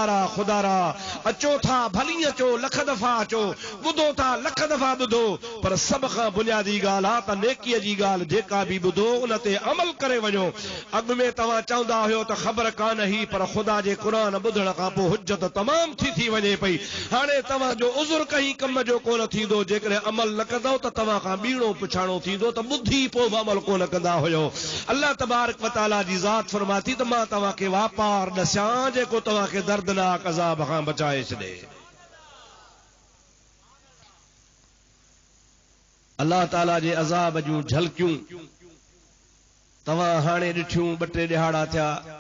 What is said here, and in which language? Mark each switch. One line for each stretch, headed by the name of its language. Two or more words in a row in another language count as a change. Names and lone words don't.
Sindhi: ख़ुदा रा अचो था भली अचो लख दफ़ा अचो ॿुधो था लख दफ़ा ॿुधो पर सभ खां बुनियादी ॻाल्हि आहे त नेकीअ जी ॻाल्हि जेका बि ॿुधो उन ते अमल करे वञो। अॻु में तव्हां चवंदा हुयो त ख़बर कान ही पर ख़ुदा जे क़ुरान ॿुधण खां पोइ हुज्जत तमामु थी वञे पई। हाणे तव्हांजो उज़ुर कहीं कम जो कोन थींदो जेकॾहिं अमल न कंदव त तव्हां खां ॿीणो पुछाणो थींदो त ॿुधी पोइ बि अमल कोन कंदा हुयो। अल्लाह
Arabic: تبارك وتعالى
Sindhi: जी ज़ात फरमाती त मां तव्हांखे वापार ॾसां जेको तव्हांखे दर्दनाक अज़ाब खां बचाए छॾे। अल्लाह ताला जे अज़ाब जूं झलकियूं तव्हां हाणे ॾिठियूं 2-3 ॾिहाड़ा थिया।